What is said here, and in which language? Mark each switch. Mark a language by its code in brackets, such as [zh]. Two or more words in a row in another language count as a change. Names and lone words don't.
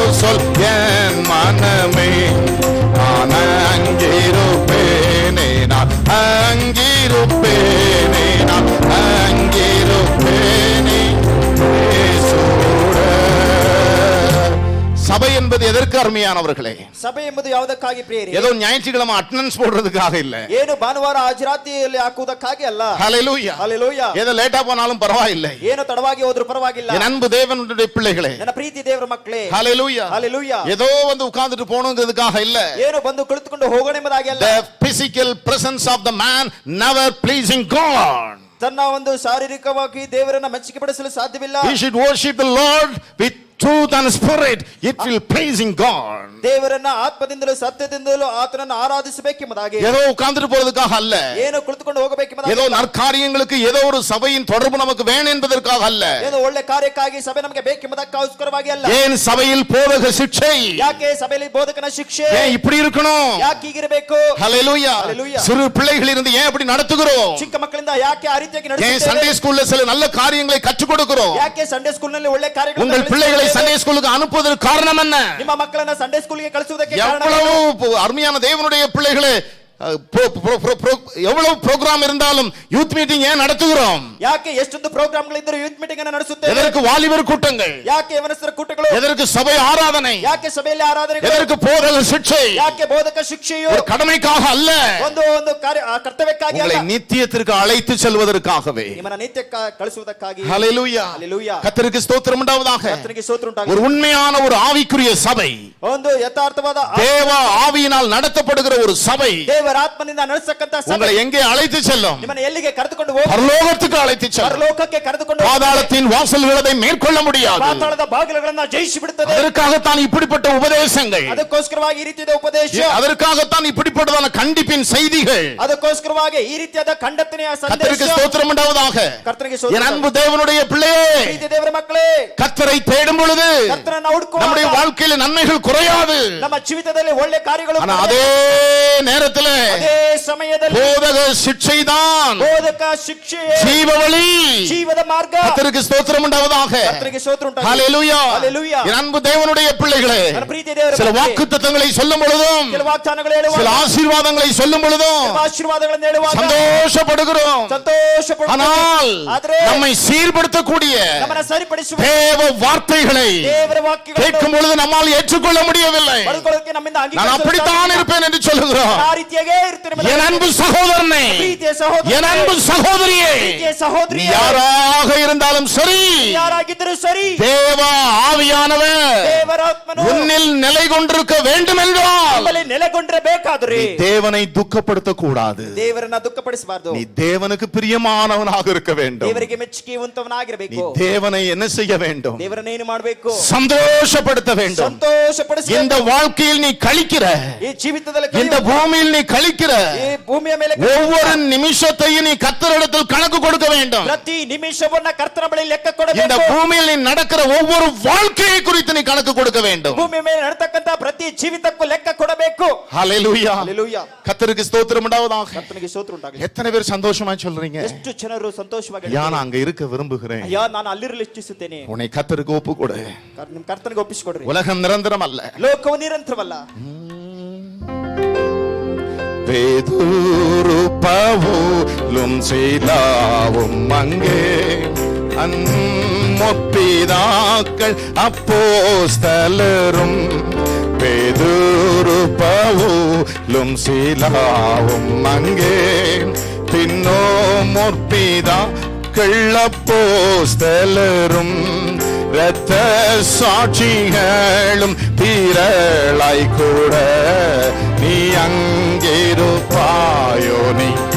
[ta] சொல் என் மனமே, நான் அங்கிருப்பேனே, நான் அங்கிருப்பேனே, நான் அங்கிருப்பேனே இயேசுவோடு. சபை என்பது எதற்கு அருமையானவர்களே? [kn] ಸಭೆ ಎಂಬುದು ಯಾವುದಕ್ಕಾಗಿ ಪ್ರಿಯರೇ? [ta] ஏதோ ஞாயிற்றுக்கிழமை அட்டெண்டன்ஸ் போடுறதுக்காக இல்ல. [kn] ಏನು ಭಾನುವಾರ ಹಾಜರಾತಿಯಲ್ಲಿ ಹಾಕುವುದಕ್ಕಾಗಿ ಅಲ್ಲ. [ta] ஹல்லேலூயா. [kn] ಹಲ್ಲೆಲೂಯಾ. [ta] ஏதோ லேட்டா போனாலும் பரவாயில்லை. [kn] ಏನು ತಡವಾಗಿ ಹೋದ್ರೂ ಪರವಾಗಿಲ್ಲ. [ta] என் அன்பு தேவனுடைய பிள்ளைகளே, [kn] ನನ್ನ ಪ್ರೀತಿ ದೇವರ ಮಕ್ಕಳೇ, [ta] ஹல்லேலூயா. [kn] ಹಲ್ಲೆಲೂಯಾ. [ta] ஏதோ வந்து உட்கார்ந்துட்டு போணுங்கிறதுக்காக இல்ல. [kn] ಏನು ಬಂದು ಕುಳಿತುಕೊಂಡು ಹೋಗೋಣ ಎಂಬುದಾಗಿ ಅಲ್ಲ. [en] The physical presence of the man never pleasing God. [kn] ತನ್ನ ಒಂದು ಶಾರೀರಿಕವಾಗಿ ದೇವರನ್ನ ಮೆಚ್ಚುಗೆ ಪಡಿಸಲು ಸಾಧ್ಯವಿಲ್ಲ. [en] He should worship the Lord with truth and spirit. It will pleasing God. [kn] ದೇವರನ್ನ ಆತ್ಮದಿಂದಲೂ ಸತ್ಯದಿಂದಲೂ ಆತನನ್ನು ಆರಾಧಿಸಬೇಕೆಂಬುದಾಗಿ. [ta] ஏதோ உட்கார்ந்துட்டு போறதுக்காக அல்ல. [kn] ಏನು ಕುಳಿತುಕೊಂಡು ಹೋಗಬೇಕೆಂಬುದಾಗಿ. [ta] ஏதோ நற்காரியங்களுக்கு ஏதோ ஒரு சபையின் தொடர்பு நமக்கு வேணும் என்பதற்காக அல்ல. [kn] ಏನು ಒಳ್ಳೆ ಕಾರ್ಯಕ್ಕಾಗಿ ಸಭೆ ನಮಗೆ ಬೇಕೆಂಬುದಕ್ಕೋಸ್ಕರವಾಗಿ ಅಲ್ಲ. [ta] ஏன் சபையில் போதக ಶಿಕ್ಷೆ? [kn] ಯಾಕೆ ಸಭೆಯಲ್ಲಿ ಬೋಧಕನ ಶಿಕ್ಷೆ? [ta] ஏன் இப்படி இருக்கணும்? [kn] ಯಾಕೆ ಹೀಗಿರಬೇಕು? [ta] ஹல்லேலூயா. ஹல்லேலூயா. சிறு பிள்ளைகள் இருந்து ஏன் அப்படி நடத்துகிறோம்? [kn] ಚಿಕ್ಕ ಮಕ್ಕಳಿಂದ ಯಾಕೆ ಆ ರೀತಿಯಾಗಿ [ta] ஏன் [kn] ನಡೆಸುತ್ತೇವೆ? [en] Sunday school [ta] சில நல்ல காரியங்களை கற்றுக் கொடுக்கிறோம்? [kn] ಯಾಕೆ [en] Sunday school [kn] ಒಳ್ಳೆ ಕಾರ್ಯಗಳನ್ನು [ta] உங்கள் பிள்ளைகளை [en] Sunday school [ta] அனுப்புவதற்கு காரணம் என்ன? [kn] ನಿಮ್ಮ ಮಕ್ಕಳನ್ನ [en] Sunday school [kn] ಕಳಿಸುವುದಕ್ಕೆ ಕಾರಣ [ta] எவ்வளவு அருமையான தேவனுடைய பிள்ளைகளே, எவ்வளவு ப்ரோக்ராம் இருந்தாலும் [en] youth meeting [ta] ஏன் நடத்துகிறோம்? [kn] ಯಾಕೆ ಎಷ್ಟೊಂದು ಪ್ರೋಗ್ರಾಮ್ಗಳಿದ್ದರೂ [en] youth meeting [kn] ಅನ್ನು ನಡೆಸುತ್ತೇವೆ? [ta] எதற்கு வாலிபர் கூட்டங்கள்? [kn] ಯಾಕೆ ಯವನಸ್ಥರ ಕೂಟಗಳು? [ta] எதற்கு சபை ஆராதனை? [kn] ಯಾಕೆ ಸಭೆಯಲ್ಲಿ ಆರಾಧನೆಗಳು? [ta] எதற்கு போதக ಶಿಕ್ಷೆ? [kn] ಯಾಕೆ ಬೋಧಕ ಶಿಕ್ಷೆಯು? [ta] ஒரு கடமைக்காக அல்ல, [kn] ಒಂದು ಒಂದು ಕರ್ತವ್ಯಕ್ಕಾಗಿ [ta] உங்களை [kn] ಅಲ್ಲ, [ta] நித்தியத்திற்கு அழைத்து செல்வதற்காகவே. [kn] ನಿಮ್ಮನ್ನ ನಿತ್ಯ ಕಳಿಸುವುದಕ್ಕಾಗಿ. [ta] ஹல்லேலூயா. [kn] ಹಲ್ಲೆಲೂಯಾ. [ta] கர்த்தருக்கு ஸ்தோத்திரம் உண்டாவதாக. [kn] ಕರ್ತನಿಗೆ ಸ್ತೋತ್ರ ಉಂಟಾಗಲಿ. [ta] ஒரு உண்மையான ஒரு ஆவிக்குரிய சபை, [kn] ಒಂದು ಯಥಾರ್ಥವಾದ [ta] தேவ ஆவியினால் நடத்தப்படுகிற ஒரு சபை [kn] ದೇವರ ಆತ್ಮನಿಂದ ನಡೆಸತಕ್ಕಂತ ಸಭೆ [ta] உங்களை எங்கே அழைத்து செல்லும்? [kn] ನಿಮ್ಮನ್ನ ಎಲ್ಲಿಗೆ ಕರೆದುಕೊಂಡು ಹೋಗಿ? [ta] பரலோகத்துக்கு அழைத்து செல்லும். [kn] ಪರಲೋಕಕ್ಕೆ ಕರೆದುಕೊಂಡು ಹೋಗಿ. [ta] பாதாளத்தின் வாசல்களை மேற்கொள்ள முடியாது. [kn] ಪಾತಾಳದ ಬಾಗಿಲುಗಳನ್ನು ಜಯಿಸಿ ಬಿಡುತ್ತದೆ. [ta] அதற்காகத்தான் இப்படிப்பட்ட உபதேசங்கள், [kn] ಅದಕ್ಕೋಸ್ಕರವಾಗಿ ಈ ರೀತಿಯಾದ ಉಪದೇಶ, [ta] அதற்காகத்தான் இப்படிப்பட்டதான கண்டிப்பின் செய்திகள். [kn] ಅದಕ್ಕೋಸ್ಕರವಾಗಿ ಈ ರೀತಿಯಾದ ಖಂಡನೆಯ ಸಂದೇಶ. [ta] கர்த்தருக்கு ஸ்தோத்திரம் உண்டாவதாக. [kn] ಕರ್ತನಿಗೆ [ta] என் [kn] ಸ್ತೋತ್ರ. [ta] அன்பு தேவனுடைய பிள்ளையே, [kn] ಪ್ರೀತಿ ದೇವರ ಮಕ್ಕಳೇ, [ta] கர்த்தரை தேடும் பொழுது [kn] ಕರ್ತನನ್ನ ಹುಡುಕುವಾಗ [ta] நம்முடைய வாழ்க்கையில நன்மைகள் குறையாது. [kn] ನಮ್ಮ ಜೀವಿತದಲ್ಲಿ ಒಳ್ಳೆ ಕಾರ್ಯಗಳು, [ta] ஆனா அதே நேரத்தில் [kn] ಅದೇ ಸಮಯದಲ್ಲಿ [ta] போதக ಶಿಕ್ಷை தான் [kn] ಬೋಧಕ ಶಿಕ್ಷೆ, [ta] ஜீவ வழி, [kn] ಜೀವದ ಮಾರ್ಗ. [ta] கர்த்தருக்கு ஸ்தோத்திரம் உண்டாவதாக. [kn] ಕರ್ತನಿಗೆ ಸ್ತೋತ್ರ ಉಂಟಾಗಲಿ. [ta] ஹல்லேலூயா. [kn] ಹಲ್ಲೆಲೂಯಾ. [ta] என் அன்பு தேவனுடைய பிள்ளைகளே, [kn] ನನ್ನ ಪ್ರೀತಿ ದೇವರ [ta] சில [kn] ಮಕ್ಕಳೇ, [ta] வாக்குத்தத்தங்களை சொல்லும் பொழுதும், [kn] ಕೆಲವು ವಾಗ್ದಾನಗಳು ಹೇಳುವಾಗ, [ta] சில ஆசீர்வாதங்களை சொல்லும் பொழுதும் [kn] ಕೆಲವು ಆಶೀರ್ವಾದಗಳನ್ನು ಹೇಳುವಾಗ [ta] சந்தோஷப்படுகிறோம். [kn] ಸಂತೋಷ [ta] ஆனால் [kn] ಆದರೆ [ta] நம்மை சீர்படுத்தக்கூடிய [kn] ನಮ್ಮನ್ನ ಸರಿಪಡಿಸುವ [ta] தேவ வார்த்தைகளை [kn] ದೇವರ ವಾಕ್ಯಗಳನ್ನು [ta] கேட்கும் பொழுது நம்மால் ஏற்றுக்கொள்ள முடியவில்லை. [kn] ಪಡೆದುಕೊಳ್ಳೋಕೆ ನಮ್ಮಿಂದ [ta] நான் அப்படித்தான் இருப்பேன் என்று சொல்லுகிறோம். [kn] ಆ ರೀತಿಯಾಗಿ ಹಾಗೆ ಇರ್ತೀನಿ [ta] என் அன்பு சகோதரனே, [kn] ಪ್ರೀತಿಯ ಸಹೋದರ [ta] என் அன்பு சகோதரியே, [kn] ಪ್ರೀತಿಯ ಸಹೋದರಿ [ta] நீ யாராக இருந்தாலும் சரி, [kn] ಯಾರಾಗಿದ್ದರೂ ಸರಿ, [ta] தேவ ஆவியானவர் [kn] ದೇವರಾತ್ಮನು [ta] உன்னில் நிலை கொண்டிருக்க வேண்டும் என்றால் [kn] ನಮ್ಮಲ್ಲಿ ನೆಲೆಗೊಂಡಿರಬೇಕಾದ್ರೆ [ta] நீ தேவனை துக்கப்படுத்த கூடாது. [kn] ದೇವರನ್ನ ದುಃಖಪಡಿಸಬಾರದು. [ta] நீ தேவனுக்கு பிரியமானவனாக இருக்க வேண்டும். [kn] ದೇವರಿಗೆ ಮೆಚ್ಚುಗೆಯುವಂತವನಾಗಿರಬೇಕು. [ta] நீ தேவனை என்ன செய்ய வேண்டும்? [kn] ದೇವರನ್ನ ಏನು ಮಾಡಬೇಕು? [ta] சந்தோஷப்படுத்த வேண்டும். [kn] ಸಂತೋಷಪಡಿಸಬೇಕು. [ta] இந்த வாழ்க்கையில் நீ கழிக்கிற, [kn] ಈ ಜೀವಿತದಲ್ಲಿ [ta] இந்த பூமியில் நீ கழிக்கிற [kn] ಈ ಭೂಮಿಯ ಮೇಲೆ [ta] ஒவ்வொரு நிமிஷத்தையும் நீ கர்த்தரிடத்தில் கணக்கு கொடுக்க வேண்டும். [kn] ಪ್ರತಿ ನಿಮಿಷವನ್ನ ಕರ್ತನ ಬಳಿ ಲೆಕ್ಕ [ta] இந்த [kn] ಕೊಡಬೇಕು. [ta] பூமியில் நீ நடக்கிற ஒவ்வொரு வாழ்க்கையை குறித்து நீ கணக்கு கொடுக்க வேண்டும். [kn] ಭೂಮಿಯ ಮೇಲೆ ನಡೆತಕ್ಕಂತ ಪ್ರತಿ ಜೀವಿತಕ್ಕೂ ಲೆಕ್ಕ ಕೊಡಬೇಕು. [ta] ஹல்லேலூயா. [kn] ಹಲ್ಲೆಲೂಯಾ. [ta] கர்த்தருக்கு ஸ்தோத்திரம் உண்டாவதாக. [kn] ಕರ್ತನಿಗೆ ಸ್ತೋತ್ರ ಉಂಟಾಗಲಿ. [ta] எத்தனை பேர் சந்தோஷமா சொல்றீங்க? [kn] ಎಷ್ಟು ಜನರು ಸಂತೋಷವಾಗಿ [ta] நான் அங்க இருக்க விரும்புகிறேன். [kn] ಅಯ್ಯ ನಾನು ಅಲ್ಲಿರಲು ಇಚ್ಛಿಸುತ್ತೇನೆ. [ta] உன்னை கர்த்தருக்கு ஒப்பு கொடு. [kn] ನಿಮ್ ಕರ್ತನಿಗೆ ಒಪ್ಪಿಸಿಕೊಡ್ರಿ. [ta] உலகம் நிரந்தரம் அல்ல. [kn] ಲೋಕವು ನಿರಂತರವಲ್ಲ. [ta] பேதுரு பவுலும் சீலாவும் அங்கே முற்பிதாக்கள் அப்போஸ்தலரும், பேதுரு பவுலும் சீலாவும் அங்கே பின்னோ முற்பிதாக்கள் அப்போஸ்தலரும், இரத்த சாட்சிகளும் தீரளாய் கூட நீ அங்கிருப்பாயோ, நீ